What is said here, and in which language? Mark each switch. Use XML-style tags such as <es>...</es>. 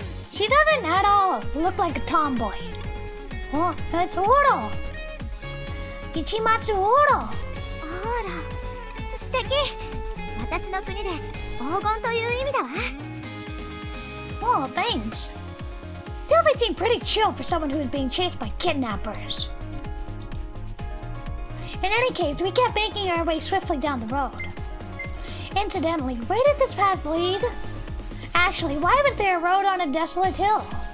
<en>She doesn't at all look like a tomboy. Oh, that's Oro. Ichimatsu Oro.</en> <ja>ほら素敵私の国で黄金という意味だわ</ja> <en>Oh, thanks. Sylvie seemed pretty chill for someone who was being chased by kidnappers. In any case, we kept making our way swiftly down the road. Incidentally, where did this path lead? Actually, why was there a road on a desolate hill?</en>